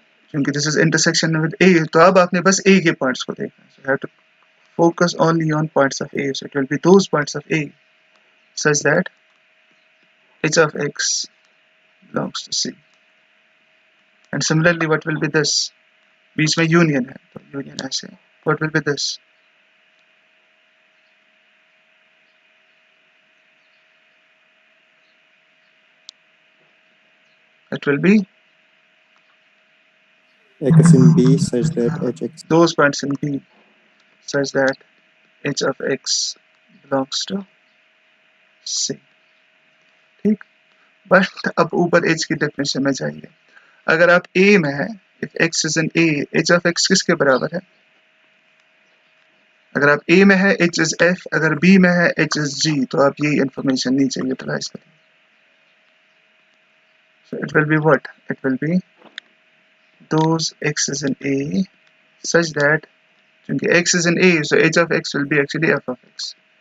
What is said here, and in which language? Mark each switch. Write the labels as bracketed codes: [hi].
[en] क्योंकि this is intersection with a, [hi] तो अब आपने बस a के पॉइंट्स को देखना है, [en] so you have to focus only on points of a, so it will be those points of a such that h of x belongs to c, and similarly what will be this, [hi] बीच में union है तो union ऐसे, [en] what will be this, it will be x in B such that hx. those points in B such that h of x belongs to C. [hi] ठीक, but अब ऊपर h की definition में जाइए, अगर आप A में है, [en] if x is in A, [hi] h of x किसके बराबर है? [en] अगर आप A में है h is f, अगर B में है h is g, [hi] तो आप ये इंफॉर्मेशन नीचे यूटिलाइज करें, [en] so it will be what, it will be those x is in A such that, क्योंकि x is in A, so h of x will be actually f of x.